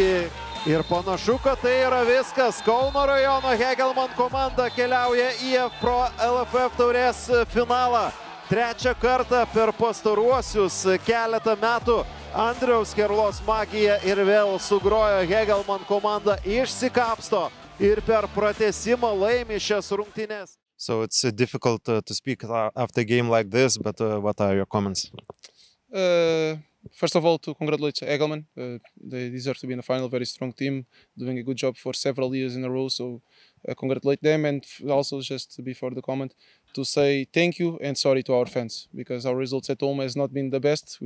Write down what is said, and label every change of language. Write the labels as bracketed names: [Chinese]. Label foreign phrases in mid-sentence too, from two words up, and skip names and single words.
[Lithuanian] Ir panašu, kad tai yra viskas. Kauno rajono Hegelman komanda keliauja į Pro LFF taurės finalą. Trečią kartą per pastaruosius keletą metų Andriaus Kerulos magija ir vėl sugrojo Hegelman komanda, išsikapsto ir per pratęsimą laimi šias rungtynes. [English] So it's difficult to speak after a game like this, but what are your comments? First of all, to congratulate Hegelman. They deserve to be in the final. Very strong team, doing a good job for several years in a row. So congratulate them, and also just before the comment, to say thank you and sorry to our fans, because our results at home has not been the best.